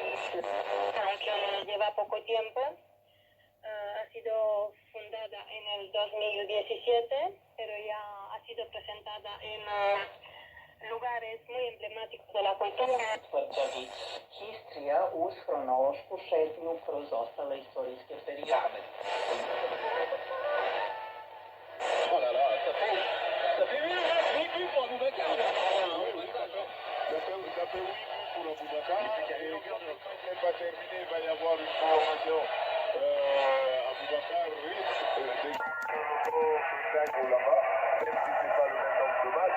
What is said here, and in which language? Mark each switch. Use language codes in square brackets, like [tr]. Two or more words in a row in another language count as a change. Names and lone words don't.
[es] Aunque lleva poco tiempo, ha sido fundada en el 2017, pero ya ha sido presentada en lugares muy emblemáticos de la cultura. [sr] Tvrđavi Histrija uz hronološku šetnju kroz ostale istorijske perijode. [fr] Oh là là, ça fait 8 buts pour Aboubacar. Ça fait 8 buts pour Aboubacar. Et quand il n'est pas terminé, il va y avoir une formation. Aboubacar risque de gagner là-bas, même si c'est pas le même nombre de matchs.